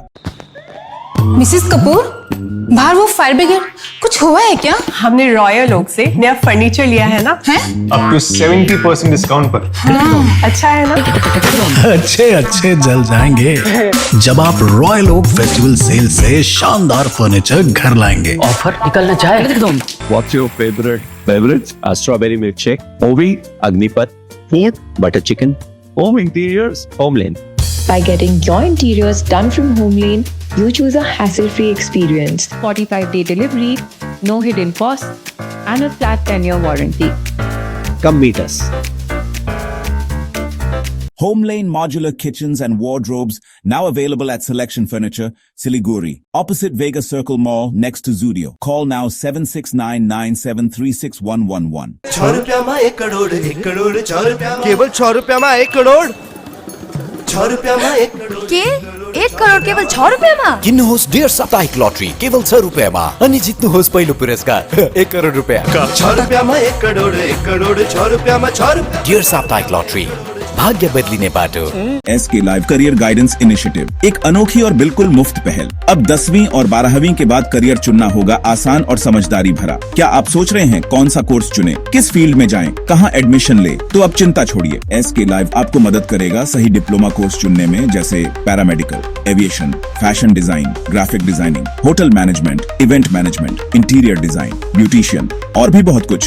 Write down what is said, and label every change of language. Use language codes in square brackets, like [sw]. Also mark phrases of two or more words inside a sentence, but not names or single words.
[hi] मिसेस कपूर, बाहर वो [en] fire brigade, [hi] कुछ हुआ है क्या? हमने रॉयल ओक से नया फर्नीचर लिया है ना। है? [en] up to 70% discount पर। [hi] अच्छा है ना? अच्छे जल जाएंगे जब आप रॉयल ओक [en] festival sale [hi] से शानदार फर्नीचर घर लाएंगे। ऑफर निकलना चाहे एकदम। [en] What's your favorite beverage? A strawberry milkshake, Ovi, Agnipat, food, butter chicken, home interiors, Homelane. By getting your interiors done from Homelane, you choose a hassle-free experience. 45-day delivery, no hidden costs, and a flat 10-year warranty. Come meet us. Homelane Modular Kitchens and Wardrobes, now available at Selection Furniture, Siliguri, opposite Vegas Circle Mall, next to Zudio. Call now 7699736111. [hi] 6 रुपया में 1 करोड़, 1 करोड़ 6 रुपया में। केवल 6 रुपया में 1 करोड़। 6 रुपया में 1 करोड़। [ne] के 1 करोड केवल 6 रुपियाँमा? किन्नुहोस् डियर साप्ताहिक लटरी केवल 6 रुपियाँमा अनि जित्नुहोस् पहिलो पुरस्कार 1 करोड रुपियाँ। [hi] 6 रुपया में 1 करोड़, 1 करोड़ 6 रुपया में 6 रुपया। [ne] डियर साप्ताहिक लटरी, भाग्य बदलिने बाटो। [hi] SK लाइव [en] career guidance initiative, [hi] एक अनोखी और बिल्कुल मुफ्त पहल। अब 10वीं और 12वीं के बाद करियर चुनना होगा आसान और समझदारी भरा। क्या आप सोच रहे हैं कौन सा कोर्स चुने, किस फील्ड में जाएं, कहां एडमिशन ले? तो अब चिंता छोड़िए, SK लाइव आपको मदद करेगा सही [en] diploma course [hi] चुनने में, जैसे पैरामेडिकल, एविएशन, [en] fashion design, graphic designing, hotel management, event management, interior design, [hi] ब्यूटिशियन और भी बहुत कुछ।